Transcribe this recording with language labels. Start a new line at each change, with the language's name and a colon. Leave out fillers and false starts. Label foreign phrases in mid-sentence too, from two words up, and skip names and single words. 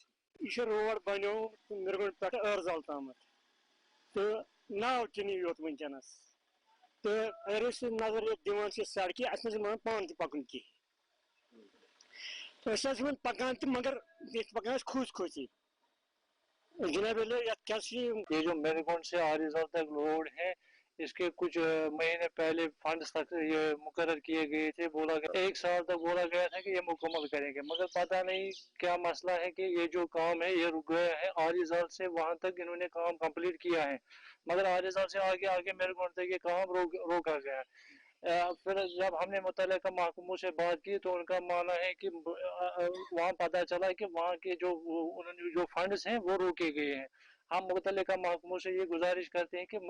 Kashmiri: یہ روڈ بنو مرگنڈ پہ ارزل تام تو ناو چنی یوت ونکس تو اگر نظر دان سڑکہ اس پان تہ پکن کی پکان تہ مگر پکان کھوژ کھوژی جناب
Urdu: یہ جو میرگونڈ سے آریزل تک روڈ ہے اس کے کچھ مہینے پہلے فنڈز تک یہ مقرر کیے گئے تھے بولا گیا 1 سال تک بولا گیا تھا کہ یہ مکمل کریں گے مگر پتہ نہیں کیا مسئلہ ہے کہ یہ جو کام ہے یہ رک گیا ہے آریزل سے وہاں تک انہوں نے کام کمپلیٹ کیا ہے مگر آریزل سے آگے میرگونڈ تک یہ کام روکا گیا پھر جب ہم نے متعلقہ محکموں سے بات کی تو ان کا ماننا ہے کہ وہاں پتہ چلا کہ وہاں کے جو فنڈز ہیں وہ روکے گئے ہیں ہم متعلقہ محکموں سے یہ گزارش کرتے ہیں